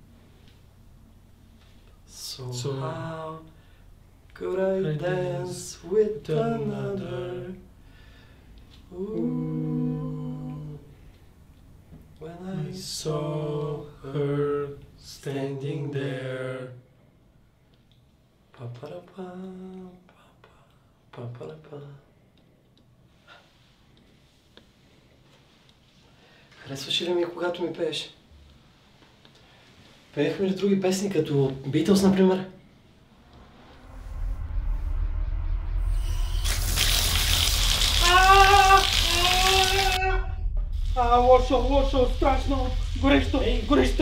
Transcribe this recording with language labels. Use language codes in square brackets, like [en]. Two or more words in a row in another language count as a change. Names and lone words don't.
[en] So how could I dance with another? Ooh, when I Saw her standing there. Pa-pa-da-pa, pa-pa, pa-pa-da-pa. [bg] Харесваше ли ми, когато ми пееш? Пеехме ли други песни, като Beatles, например? Лошо, страшно, горещо, горещо вода